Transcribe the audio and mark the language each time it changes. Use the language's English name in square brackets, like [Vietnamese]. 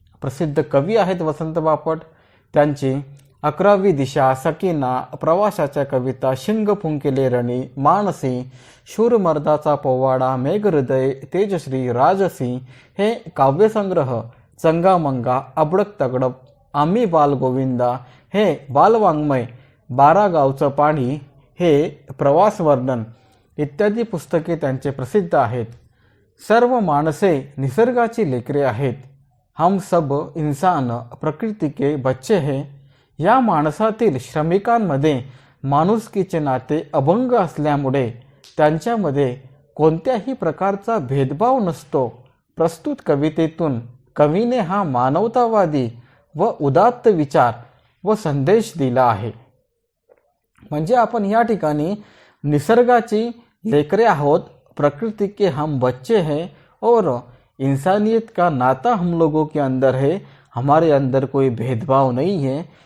[Marathi] प्रसिद्ध कवी आहेत वसंत बापट। त्यांची 11वी दिशा, सकीना, प्रवासाच्या कविता, शिंग फुंकिले रणी, मानसी, शूरमर्दाचा पोवाडा, मेघहृदय, तेजश्री, राजसी हे काव्यसंग्रह, चंगामंगा, अबडक तगडप, आम्ही बालगोविंदा हे बालवाङ्मय, 12 गावचं पाणी हे प्रवास वर्णन इत्यादी पुस्तके त्यांचे प्रसिद्ध आहेत। सर्व माणसे निसर्गाची लेकरे आहेत। [Hindi] हम सब इंसान प्रकृति के बच्चे हैं। [Marathi] या माणसातील श्रमिकांमध्ये माणुसकीचे नाते अभंग असल्यामुळे त्यांच्यामध्ये कोणत्याही प्रकारचा भेदभाव नसतो। प्रस्तुत कवितेतून कवीने हा मानवतावादी व उदात्त विचार व संदेश दिला आहे। म्हणजे आपण या ठिकाणी निसर्गाची लेकरे आहोत, [Hindi] प्रकृति के हम बच्चे हैं और इंसानियत का नाता हम लोगों के अंदर है, हमारे अंदर कोई भेदभाव नहीं है।